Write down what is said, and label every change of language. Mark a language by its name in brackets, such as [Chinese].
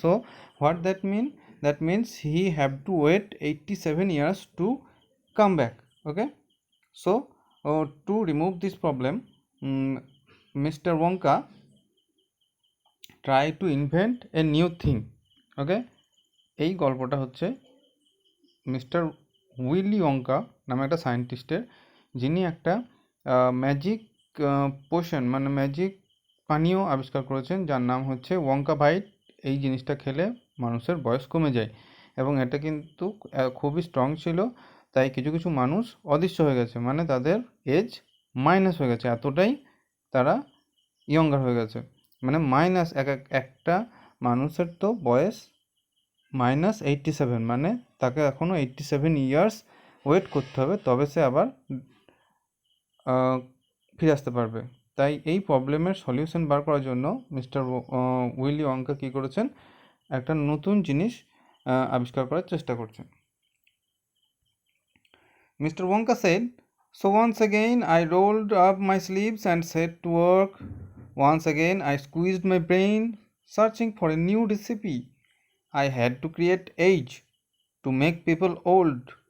[English] So what that mean? That means he have to wait 87 years to come back. Okay, so to remove this problem, Mr. Wonka try to invent a new thing. [Bangla] Okay, এই গল্পটা হচ্ছে mister Willy ওয়ঙ্কা নামে একটা সায়েন্টিস্টের, যিনি একটা magic potion মানে magic পানীয় আবিষ্কার করেছেন, যার নাম হচ্ছে ওয়ঙ্কা ভাইট। এই জিনিসটা খেলে মানুষের বয়স কমে যায় এবং এটা কিন্তু খুবই স্ট্রং ছিল, তাই কিছু কিছু মানুষ অদৃশ্য হয়ে গেছে, মানে তাদের এজ মাইনাস হয়ে গেছে, এতটাই তারা ইয়ঙ্গার হয়ে গেছে। মানে মাইনাস একটা মানুষের তো বয়স -87, মানে তাকে এখনও 87 ইয়ার্স ওয়েট করতে হবে, তবে সে আবার ফিরে আসতে পারবে। তাই এই প্রবলেমের সলিউশন বার করার জন্য মিস্টার উইলি ওয়ঙ্কা কী করেছেন, একটা নতুন জিনিস আবিষ্কার করার চেষ্টা করছেন। [English] Mr Wonka said, "So once again I rolled up my sleeves and set to work. Once again I squeezed my brain, searching for a new recipe. I had to create age, to make people old.